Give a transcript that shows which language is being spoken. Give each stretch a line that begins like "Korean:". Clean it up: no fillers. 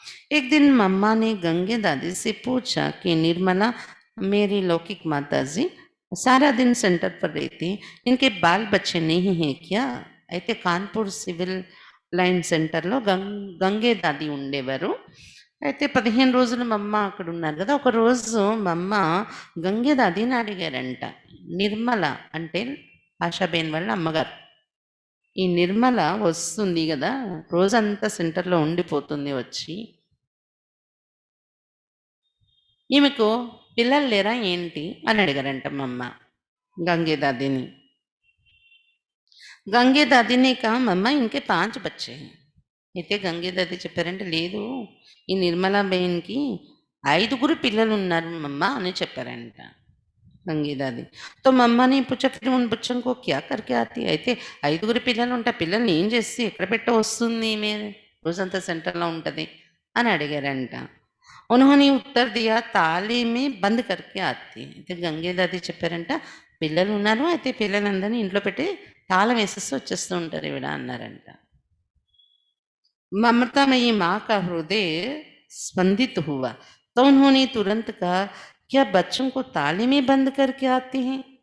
Hindi: एक दिन मम्मा ने गंगे दादी से पूछा कि निर्मला, मेरी लौकिक माता जी सारा दिन सेंटर पर रहती, इनके बाल बच्चे नहीं हैं क्या?
Telugu: అయితే కాన్పూర్ సివిల్ లైన్ సెంటర్‌లో గంగే దాది ఉండేవారు. అయితే 15 రోజులు మా అమ్మ అక్కడ ఉన్నారు కదా! ఒకరోజు మా అమ్మ గంగే దాదిని అడిగారంట. నిర్మల అంటే ఆశాబేన్ వాళ్ళ అమ్మగారు. ఈ నిర్మల వస్తుంది గదా! రోజంతా సెంటర్‌లో ఉండిపోతుంది వచ్చి. ఈమెకు పిల్లలు లేరా ఏంటి? అని అడిగారంట మా అమ్మ గంగే దాదిని.
Hindi: గంగే దాదిని కా మమ్మ ఇంకే 5 బచ్చే हैं.
Telugu: అయితే గంగే దాది చెప్పారంటే, లేదు ఈ నిర్మలా బెయిన్‌కి 5గురు పిల్లలున్నారు మమ్మ అని చెప్పారంట గంగే దాది.
Hindi: తో మమ్మ ने पूछा फिर उन बच्चों को क्या करके आती है?
Telugu: అయితే 5గురు పిల్లలుంటే ఆ పిల్లల్ని ఏం చేసి ఎక్కడ పెట్టి వస్తుంది ఈమె? రోజంతా సెంటర్‌లో ఉంటది అని అడిగారంట.
Hindi: उन्होंने उत्तर दिया ताले में बंद करके आती है.
Telugu: అయితే గంగే దాది చెప్పారంట, పిల్లలు ఉన్నారు, అయితే పిల్లలందరినీ ఇంట్లో పెట్టి తాళం వేసేసి వచ్చేస్తూ ఉంటారు ఈవిడ అన్నారంట.
Hindi: ममतामयी माँ का हृदय स्पंदित हुआ तो उन्होंने तुरंत कहा, क्या बच्चों को ताले में बंद करके आते हैं?